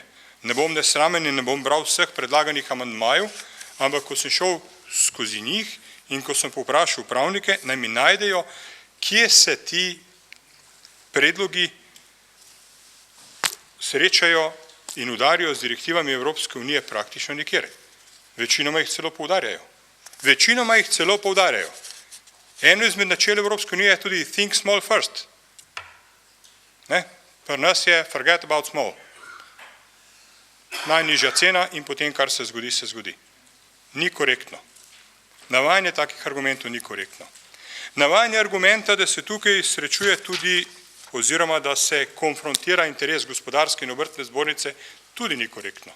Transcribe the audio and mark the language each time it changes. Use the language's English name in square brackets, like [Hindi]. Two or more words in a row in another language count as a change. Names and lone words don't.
[Slovenian] Ne bom nesramen in ne bom bral vseh predlaganih amandmajev, ampak ko sem šel skozi njih in ko sem povprašal pravnike, naj mi najdejo, kje se ti predlogi srečajo in udarijo z direktivami Evropske unije praktično nikjer. Večinoma jih celo poudarjajo. Večinoma jih celo poudarjajo. Eno izmed načel Evropske unije je tudi [English] think small first. [Slovenian] Pri nas je [English] forget about small. [Slovenian] najnižja cena in potem, kar se zgodi, se zgodi. Ni korektno. Navajanje takih argumentov ni korektno. Navajanje argumenta, da se tukaj srečuje tudi, oziroma da se konfrontira interes gospodarske in obrtne zbornice, tudi ni korektno.